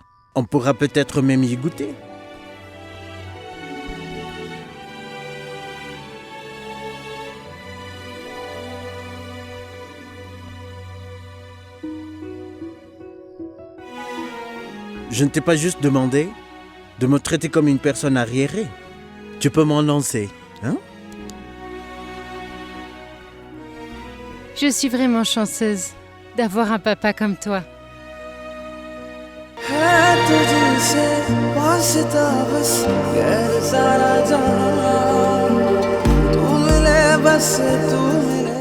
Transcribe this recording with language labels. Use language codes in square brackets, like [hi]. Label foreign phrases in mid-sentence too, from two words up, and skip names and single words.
[fr] On pourra peut-être même y goûter. Je ne t'ai pas juste demandé de me traiter comme une personne arriérée. Tu peux m'en lancer, hein? Je suis vraiment chanceuse d'avoir un papa comme toi. [hi] है तुझसे वास्ता बस गैर सारा जहां तू मिले बस तू मिले